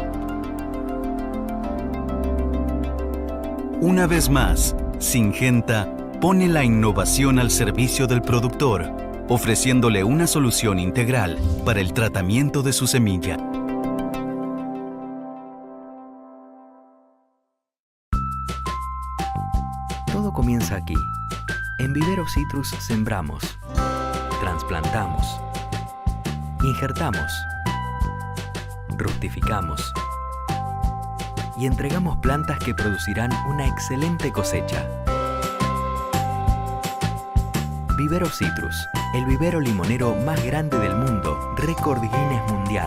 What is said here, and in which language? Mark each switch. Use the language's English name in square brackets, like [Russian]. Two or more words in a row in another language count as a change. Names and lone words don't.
[Spanish] Una vez más, Syngenta pone la innovación al servicio del productor, ofreciéndole una solución integral para el tratamiento de su semilla. Todo comienza aquí. En Vivero Citrus sembramos, trasplantamos, injertamos, rustificamos y entregamos plantas que producirán una excelente cosecha. Vivero Citrus, el vivero limonero más grande del mundo, récord Guinness Mundial.